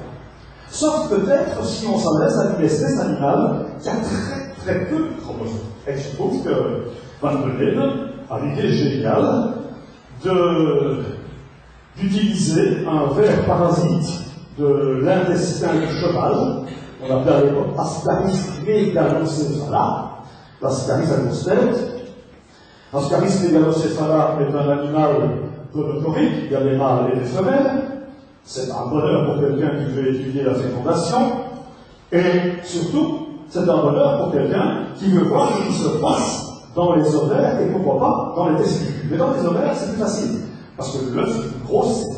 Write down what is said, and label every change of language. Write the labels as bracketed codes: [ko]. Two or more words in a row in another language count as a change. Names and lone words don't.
[fr] Sauf peut-être si on s'adresse à une espèce animale qui a très très peu de chromosomes. Et je trouve que Van Bellen a l'idée géniale d'utiliser un ver parasite de l'intestin du cheval, on appelait à l'époque Ascaris megalocephala, l'Ascaris agostète. Ascaris megalocephala est un animal gonochorique, il y a des mâles et des femelles. C'est un bonheur pour quelqu'un qui veut étudier la fécondation, et surtout, c'est un bonheur pour quelqu'un qui veut voir ce qui se passe dans les ovaires et pourquoi pas dans les testicules. Mais dans les ovaires, c'est plus facile, parce que l'œuf est une grosse cellule.